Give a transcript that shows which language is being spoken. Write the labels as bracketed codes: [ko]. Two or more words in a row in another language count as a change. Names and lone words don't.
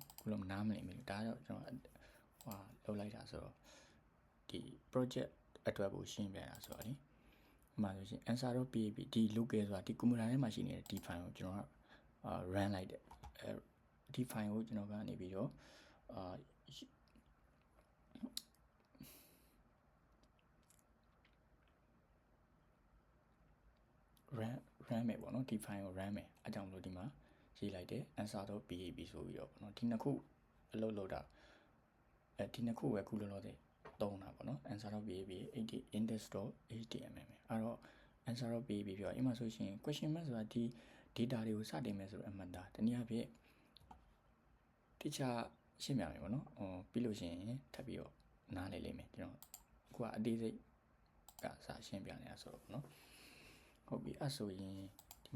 [my] ခုလုံးနားမလည်ဘူးဒါတော့ကျွန်တော်လုပ်လိုက်တာဆိုတော့ဒီ project အတွက်ကိုရှင်းပြတာဆိုတော့လေဒီမှာဆိုရှင် answer.php ဒီ local ဆိုတာဒီ Kumura ထဲမှာရှိနေတဲ့ဒီ file ကိုကျွန်တော်ကrun လိုက်တယ်ဒီ file ကိုကျွန်တော်ကနေပြီးတော့run မယ်ပေါ့နော် ဒီ file ကို run မယ်အကြောင်းလို့ဒီမှာရေးလိုက်တယ် answer.php ဆိုပြီးတော့ပေါ့နော်ဒီနှစ်ခုအလုပ်လုပ်တာဒီနှစ်ခုပဲခုလောလောဆယ်သုံးတာပေါ့နော် answer.php index.html အဲ့တော့ answer.php ပြောအမှဆိုရှင် [en] question mark [my] ဆိုတာဒီ data တွေကိုစတင်မယ်ဆိုတော့အမှတ်သားတ နည်းအားဖြင့်တခြားရှင်းပြမယ်ပေါ့နော်ပြီးလို့ရှိရင်ထပ်ပြီးတော့နားလည်လိမ့်မယ်ကျွန်တော်အခုကအသေးစိတ်ကစရှင်းပြနေတာဆိုတော့ပေါ့နော်ဟုတ်ပြီအဲ့ဆိုရင်ဒီ